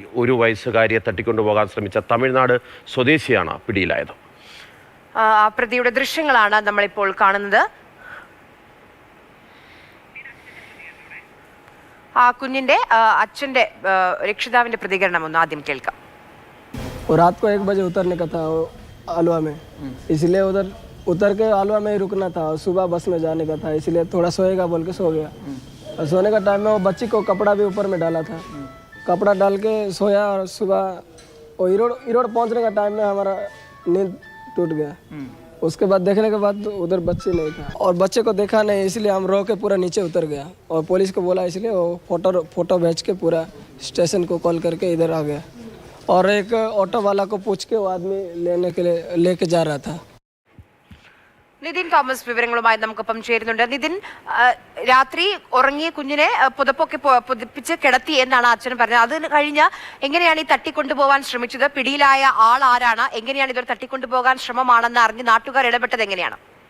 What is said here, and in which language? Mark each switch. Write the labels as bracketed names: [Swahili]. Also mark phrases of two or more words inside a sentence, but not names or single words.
[Malayalam] 1 വയസ്സുകാരിയെ തട്ടിക്കൊണ്ടുപോകാൻ ശ്രമിച്ച തമിഴ്നാട് സ്വദേശിയാണ് പിടിയിലായത്. പ്രതിയുടെ ദൃശ്യങ്ങളാണ് നമ്മളിപ്പോൾ കാണുന്നത്. കുഞ്ഞിന്റെ അച്ഛന്റെ രക്ഷിതാവിന്റെ പ്രതികരണം ഒന്ന് ആദ്യം കേൾക്കാം. [Hindi] रात को 1 बजे उतरने का था आलवा में, इसलिए उतर के आलवा में ही रुकना था. सुबह बस में जाने का था, इसलिए थोड़ा सोएगा बोल के सो गया. और सोने का टाइम में वो बच्ची को कपड़ा भी ऊपर में डाला था. कपड़ा डाल के सोया और सुबह वो इरोड़ पहुंचने का टाइम में हमारा नींद टूट गया. उसके बाद देखने के बाद उधर बच्चे नहीं था और बच्चे को देखा नहीं, इसलिए हम रो के पूरा नीचे उतर गया और पुलिस को बोला, इसलिए वो फोटो भेज के पूरा स्टेशन को कॉल करके इधर आ गया. और एक ऑटो वाला को पूछ के वो आदमी लेने के लिए लेके जा रहा था. [Malayalam] നിതിൻ തോമസ് വിവരങ്ങളുമായി നമുക്കൊപ്പം ചേരുന്നുണ്ട്. നിതിൻ, രാത്രി ഉറങ്ങിയ കുഞ്ഞിനെ പുതപ്പൊക്കെ പുതപ്പിച്ച് കിടത്തി എന്നാണ് അച്ഛൻ പറഞ്ഞത്. അത് കഴിഞ്ഞ് എങ്ങനെയാണ് ഈ തട്ടിക്കൊണ്ടുപോകാൻ ശ്രമിച്ചത്? പിടിയിലായ ആൾ ആരാണ്? എങ്ങനെയാണ് ഇതൊരു തട്ടിക്കൊണ്ടുപോകാൻ ശ്രമമാണെന്ന് അറിഞ്ഞ് നാട്ടുകാർ ഇടപെട്ടത് എങ്ങനെയാണ്?